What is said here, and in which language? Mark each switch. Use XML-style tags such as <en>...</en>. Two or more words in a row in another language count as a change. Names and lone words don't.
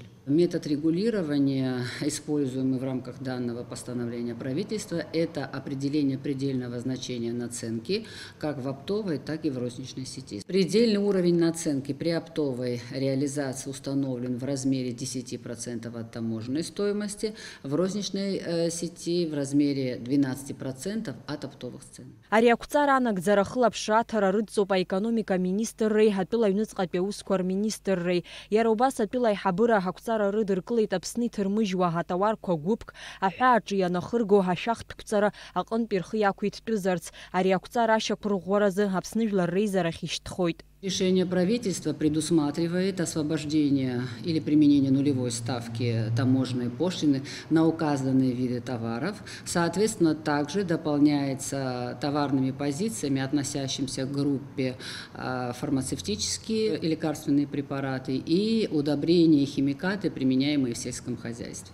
<ru>Метод регулирования, используемый в рамках данного постановления правительства, это определение предельного значения наценки как в оптовой, так и в розничной сети. Предельный уровень наценки при оптовой реализации установлен в размере 10% от таможенной стоимости, в розничной сети в размере 12% от оптовых цен.</ru> <ab>Ари ақәҵара анагӡара хылаԥшааҭара рыдҵоуп аекономика министрреи, атәыла аҩныҵҟатәи аусқәа рминистрреи. Иара убас атәыла аиҳабыра ҳақәҵара рыдыркылеит Аԥсны иҭырмыжьуа ҳатауарқәа гәыԥк аҳәааҿы ианахырго ҳашәахтәқәҵара аҟынтәи рхы иақәиҭтәызарц. Ари ақәҵара ашьақәырӷәӷәаразы Аԥсны Жәлар Реизарахь ишьҭхоит.</ab> <ru>Решение правительства предусматривает освобождение или применение нулевой ставки таможенной пошлины на указанные виды товаров. Соответственно, также дополняется товарными позициями, относящимися к группе фармацевтические и лекарственные препараты и удобрения и химикаты, применяемые в сельском хозяйстве.</ru>